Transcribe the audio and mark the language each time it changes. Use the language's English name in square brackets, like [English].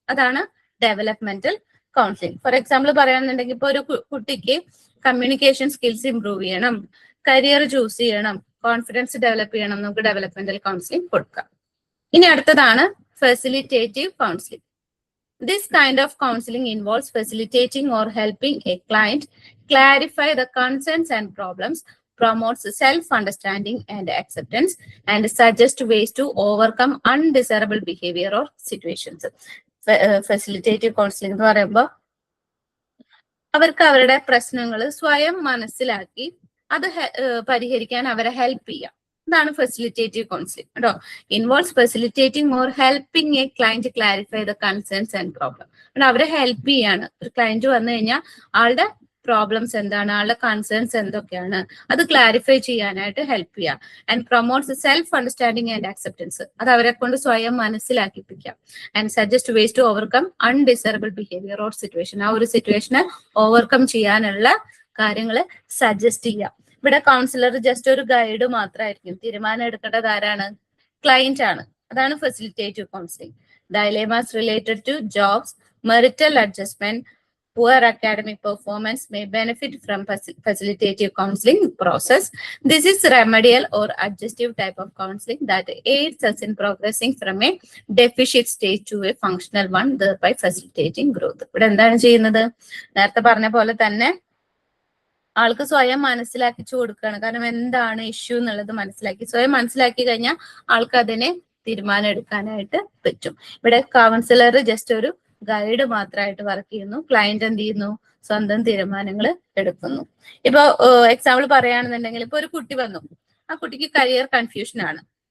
[Malayalam] അതാണ് developmental counselling. For example പറയുകയാണെന്നുണ്ടെങ്കിൽ ഇപ്പൊ ഒരു കുട്ടിക്ക് കമ്മ്യൂണിക്കേഷൻ സ്കിൽസ് ഇംപ്രൂവ് ചെയ്യണം, കരിയർ ചൂസ് ചെയ്യണം, കോൺഫിഡൻസ് ഡെവലപ്പ് ചെയ്യണം, നമുക്ക് ഡെവലപ്മെന്റൽ കൗൺസിലിംഗ് കൊടുക്കാം. ഇനി അടുത്തതാണ് facilitative counselling. [English] This kind of counseling involves facilitating or helping a client clarify the concerns and problems, promotes self-understanding and acceptance, and suggests ways to overcome undesirable behavior or situations. [Malayalam] Facilitative counseling എന്ന് പറയുമ്പോൾ അവർക്ക് അവരുടെ പ്രശ്നങ്ങൾ സ്വയം മനസ്സിലാക്കി അത് പരിഹരിക്കാൻ അവരെ ഹെൽപ്പ് ചെയ്യാം. ഇതാണ് ഫെസിലിറ്റേറ്റീവ് കൗൺസിലിംഗ് കേട്ടോ. [English] Involves facilitating or helping a client clarify the concerns and problem. [Malayalam] അവരെ ഹെൽപ്പ് ചെയ്യാണ്. ഒരു ക്ലയന്റ് വന്നു കഴിഞ്ഞാൽ ആളുടെ പ്രോബ്ലംസ് എന്താണ്, ആളുടെ കൺസേൺസ് എന്തൊക്കെയാണ്, അത് ക്ലാരിഫൈ ചെയ്യാനായിട്ട് ഹെൽപ്പ് ചെയ്യാം. [English] and promotes self understanding and acceptance, [Malayalam] അത് അവരെ കൊണ്ട് സ്വയം മനസ്സിലാക്കിപ്പിക്കാം. [English] and suggest ways to overcome undesirable behaviour or situation, [Malayalam] ആ ഒരു സിറ്റുവേഷനെ ഓവർകം ചെയ്യാനുള്ള കാര്യങ്ങൾ സജസ്റ്റ് ചെയ്യാം. ഇവിടെ കൗൺസിലർ ജസ്റ്റ് ഒരു ഗൈഡ് മാത്രമായിരിക്കും, തീരുമാനം എടുക്കേണ്ടത് ആരാണ്? ക്ലയന്റ് ആണ്. അതാണ് facilitative counselling. [English] Dilemmas related to jobs, marital adjustment, poor academic performance may benefit from facilitative counseling process. This is remedial or adjustive type of counseling that aids us in progressing from a deficit stage to a functional one, thereby facilitating growth. [Malayalam] ഇവിടെ എന്താണ് ചെയ്യുന്നത്? നേരത്തെ പറഞ്ഞ പോലെ തന്നെ ആൾക്ക് സ്വയം മനസ്സിലാക്കിച്ചു കൊടുക്കുകയാണ്. കാരണം എന്താണ് ഇഷ്യൂ എന്നുള്ളത് മനസ്സിലാക്കി, സ്വയം മനസ്സിലാക്കി കഴിഞ്ഞാൽ ആൾക്ക് അതിനെ തീരുമാനം എടുക്കാനായിട്ട് പറ്റും. ഇവിടെ കൗൺസിലർ ജസ്റ്റ് ഒരു ഗൈഡ് മാത്രമായിട്ട് വർക്ക് ചെയ്യുന്നു. ക്ലയന്റ് എന്ത് ചെയ്യുന്നു? സ്വന്തം തീരുമാനങ്ങൾ എടുക്കുന്നു. ഇപ്പൊ എക്സാമ്പിൾ പറയുകയാണെന്നുണ്ടെങ്കിൽ, ഇപ്പൊ ഒരു കുട്ടി വന്നു, ആ കുട്ടിക്ക് കരിയർ കൺഫ്യൂഷൻ ആണ്.